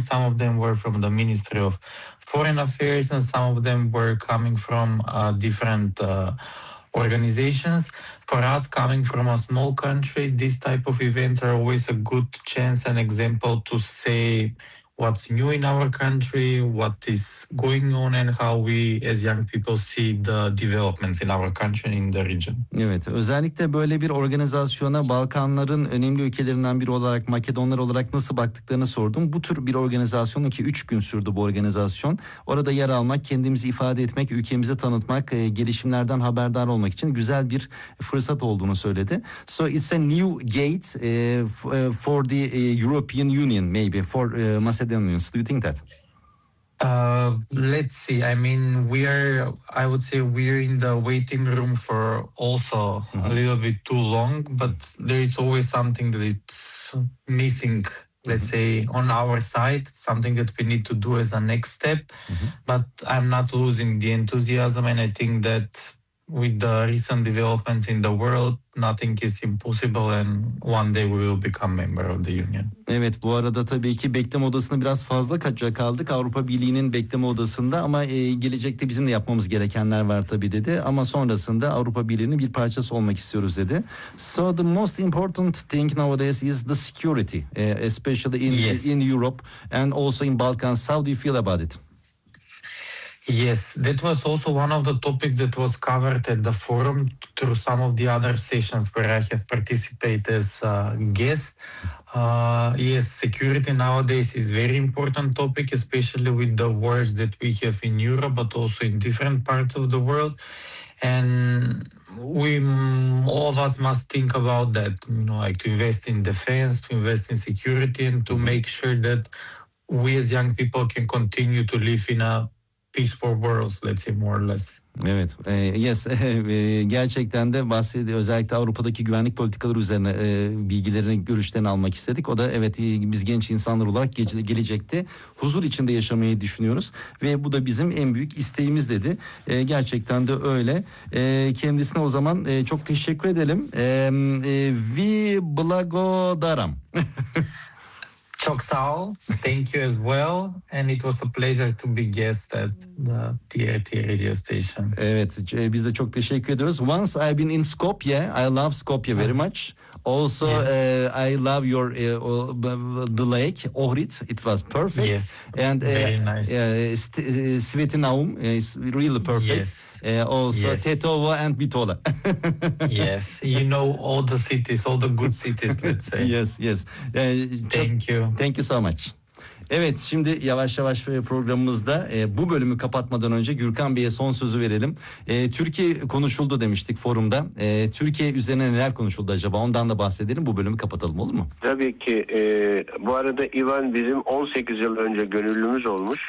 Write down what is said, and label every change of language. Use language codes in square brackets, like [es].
[en] Some of them were from the Ministry of Foreign Affairs, and some of them were coming from different organizations. For us, coming from a small country, these type of events are always a good chance and example to say what's new in our country, what is going on, and how we as young people see the developments in our country and in the region. [tr] Evet, özellikle böyle bir organizasyona Balkanların önemli ülkelerinden biri olarak, Makedonlar olarak nasıl baktıklarını sordum. Bu tür bir organizasyon, ki 3 gün sürdü bu organizasyon. Orada yer almak, kendimizi ifade etmek, ülkemizi tanıtmak, gelişimlerden haberdar olmak için güzel bir fırsat olduğunu söyledi. [en] So it's a new gate for the European Union, maybe for Macedonians. Do you think that? Let's see. I mean, we're in the waiting room for also mm-hmm. a little bit too long, but there is always something that it's missing, let's mm-hmm. say, on our side, something that we need to do as a next step. Mm-hmm. But I'm not losing the enthusiasm, and I think that with the recent developments in the world, nothing is impossible, and one day we will become member of the union. [tr] Evet, bu arada tabii ki bekleme odasına biraz fazla kaldık. Avrupa Birliği'nin bekleme odasında, ama gelecekte bizim de yapmamız gerekenler var tabii dedi. Ama sonrasında Avrupa Birliği'nin bir parçası olmak istiyoruz dedi. [en] So the most important thing nowadays is the security, especially in yes. in Europe and also in Balkans. How do you feel about it? Yes, that was also one of the topics that was covered at the forum through some of the other sessions where I have participated as a guest. Yes, security nowadays is very important topic, especially with the wars that we have in Europe, but also in different parts of the world. And we all of us must think about that, you know, like to invest in defense, to invest in security, and to make sure that we as young people can continue to live in a peaceful worlds, let's say, more or less. [tr] Evet, yes, gerçekten de bahsetti, özellikle Avrupa'daki güvenlik politikaları üzerine bilgilerini, görüşlerini almak istedik. O da evet, biz genç insanlar olarak gelecekte huzur içinde yaşamayı düşünüyoruz ve bu da bizim en büyük isteğimiz dedi. Gerçekten de öyle. Kendisine o zaman çok teşekkür edelim. [mk] Vi blagodaram. [tr] Çok sağ ol. [en] Thank you as well. And it was a pleasure to be guest at the TRT radio station. [tr] Evet, biz de çok teşekkür ediyoruz. [en] Once I've been in Skopje, I love Skopje very much. Also, yes. I love your the lake, Ohrid. It was perfect. Yes, and, very nice. Sveti Naum is really perfect. Yes. Also, yes. Tetovo and Bitola. Yes, you know all the cities, all the good cities, let's say. Yes, yes. Thank you. Thank you so much. [tr] Evet, şimdi yavaş yavaş programımızda bu bölümü kapatmadan önce Gürkan Bey'e son sözü verelim. Türkiye konuşuldu demiştik forumda. Türkiye üzerine neler konuşuldu acaba? Ondan da bahsedelim. Bu bölümü kapatalım, olur mu? Tabii ki. Bu arada İvan bizim 18 yıl önce gönüllümüz olmuş.